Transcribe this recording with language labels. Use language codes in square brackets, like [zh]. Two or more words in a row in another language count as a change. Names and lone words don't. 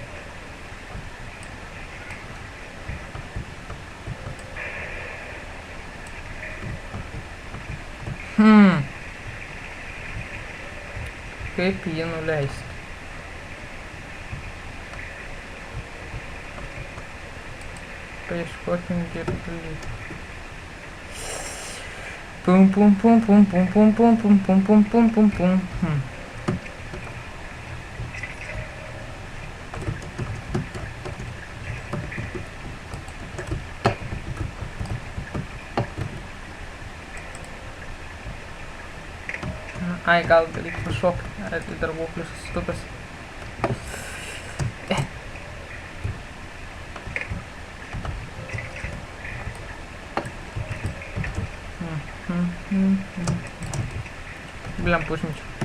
[lt] Kaip jį nuleisti? Paieškokim girdulį. Pum pum pum pum pum pum pum pum pum pum pum pum pum. Ai, gal reikia pašokti. Tai dar buvau plius susitupęs. Bliam, užmečiau.